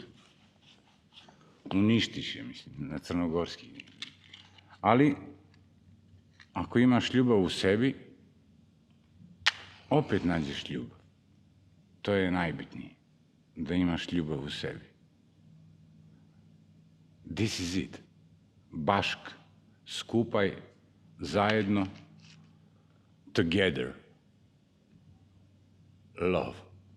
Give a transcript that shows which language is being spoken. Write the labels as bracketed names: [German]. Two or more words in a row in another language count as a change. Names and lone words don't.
[Serbian] Uništiš je, mislim, na crnogorski. Ali, ako imaš ljubav u sebi, opet nađeš ljubav. To je najbitnije, da imaš ljubav u sebi. [English] This is it. [Serbian] Bašk, skupaj, zajedno, together. [English] Love.